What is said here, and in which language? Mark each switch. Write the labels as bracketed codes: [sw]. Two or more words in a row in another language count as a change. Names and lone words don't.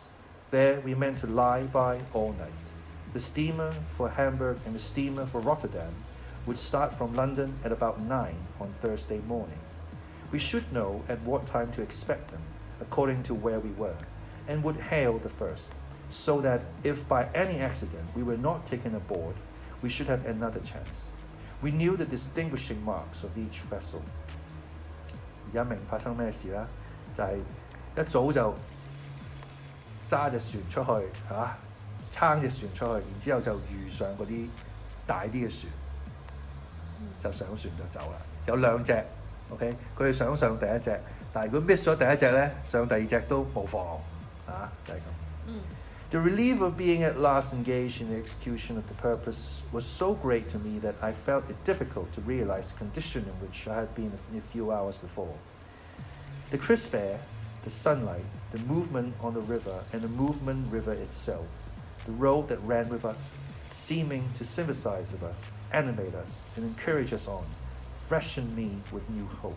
[en] There we meant to lie by all night. The steamer for Hamburg and the steamer for Rotterdam would start from London at about 9 on Thursday morning. We should know at what time to expect them, according to where we were, and would hail the first, so that if by any accident we were not taken aboard, we should have another chance. We knew the distinguishing marks of each vessel. [yue] 而家明發生咩事啦？就係一早就揸隻船出去撐隻船出去，然之後就遇上嗰啲大啲嘅船，就上船就走啦。有兩隻 ，OK， 佢哋想上第一隻，但係如果 miss 咗第一隻咧，上第二隻都無妨就係咁。 [en] The relief of being at last engaged in the execution of the purpose was so great to me that I felt it difficult to realize the condition in which I had been a few hours before. The crisp air, the sunlight, the movement on the river, and the movement river itself, the road that ran with us, seeming to sympathize with us, animate us, and encourage us on, freshened me with new hope.